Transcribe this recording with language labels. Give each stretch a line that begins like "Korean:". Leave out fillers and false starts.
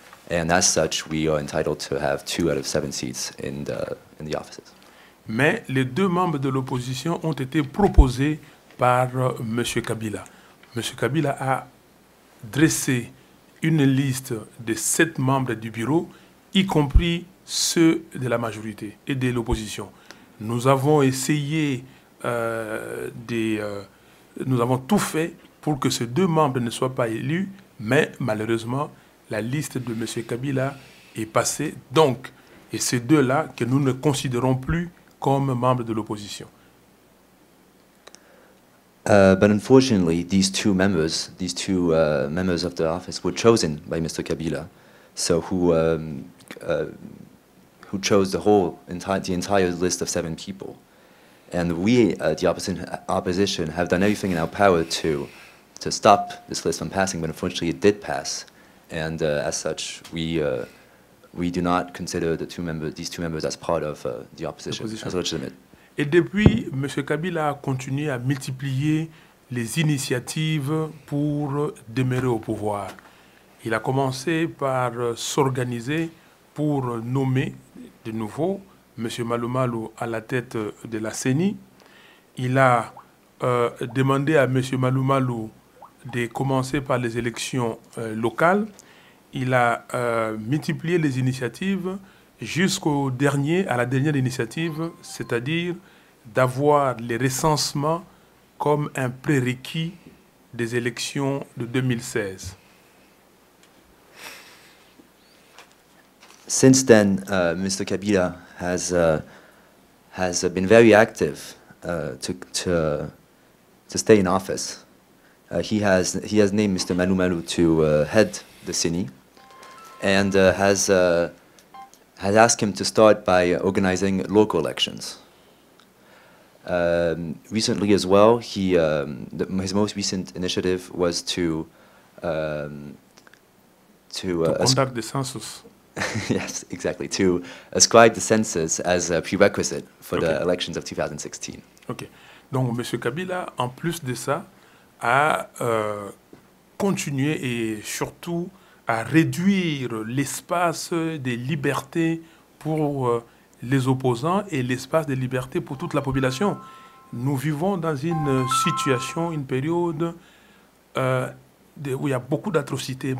English: And as such, we are entitled to have 2 out of 7 seats in the offices.
French: Mais les 2 membres de l'opposition ont été proposés par M. Kabila. M. Kabila a dressé une liste de 7 membres du bureau, y compris ceux de la majorité et de l'opposition. Nous avons essayé, nous avons tout fait pour que ces 2 membres ne soient pas élus, mais malheureusement, la liste de M. Kabila est passée. Donc, et ces 2-là que nous ne considérons plus comme membres de l'opposition.
English: But unfortunately, these two members of the office were chosen by Mr. Kabila, so who chose the entire list of 7 people, and we, the opposition, have done everything in our power to stop this list from passing. But unfortunately, it did pass, and as such, we do not consider these two members as part of the opposition as legitimate.
French: Et depuis, M. Kabila a continué à multiplier les initiatives pour demeurer au pouvoir. Il a commencé par s'organiser pour nommer de nouveau M. Malumalu à la tête de la CENI. Il a demandé à M. Malumalu de commencer par les élections locales, il a multiplié les initiatives à la dernière initiative, c'est-à-dire d'avoir les recensements comme un prérequis des élections de 2016.
English: Since then, Mr. Kabila has been very active to stay in office. He has named Mr. Manu Malu to head the CINI, and has asked him to start by organizing local elections. Recently as well, his most recent initiative was to conduct the census. Yes, exactly. To ascribe the census as a prerequisite for the elections of 2016.
French: Ok. Donc, M. Kabila, en plus de ça, a continué et surtout à réduire l'espace des libertés pour les opposants et l'espace de liberté pour toute la population. Nous vivons dans une situation, une période où il y a beaucoup d'atrocités.